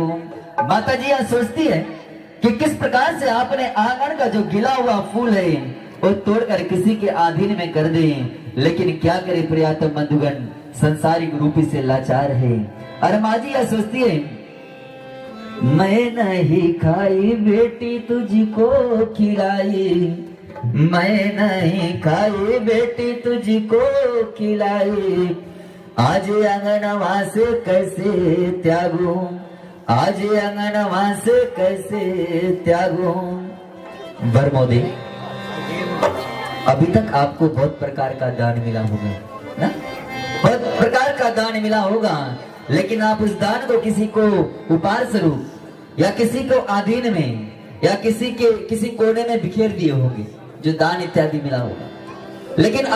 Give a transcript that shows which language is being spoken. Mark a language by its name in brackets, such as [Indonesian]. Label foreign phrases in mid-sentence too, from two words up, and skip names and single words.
[Hindi] माता जी यहाँ सोचती है कि किस प्रकार से आपने आंगन का जो गिला हुआ फूल है वो तोड़कर किसी के अधीन में कर दे, लेकिन क्या करे प्रियतम बंधुगण, संसारिक रूपी से लाचार है। और माँ जी यह सोचती है, मैं नहीं खाई बेटी तुझको खिलाई, मैं नहीं खाई बेटी तुझको खिलाई, आज अंगनवा से कैसे त्यागूं, आज अंगनवा से कैसे त्यागूं। बरमोदी, अभी तक आपको बहुत प्रकार का दान मिला होगा ना, बहुत प्रकार का दान मिला होगा, लेकिन आप उस दान को किसी को उपहार स्वरूप या किसी को अधीन में या किसी कोने में बिखेर दिए होंगे, जो दान इत्यादि मिला होगा।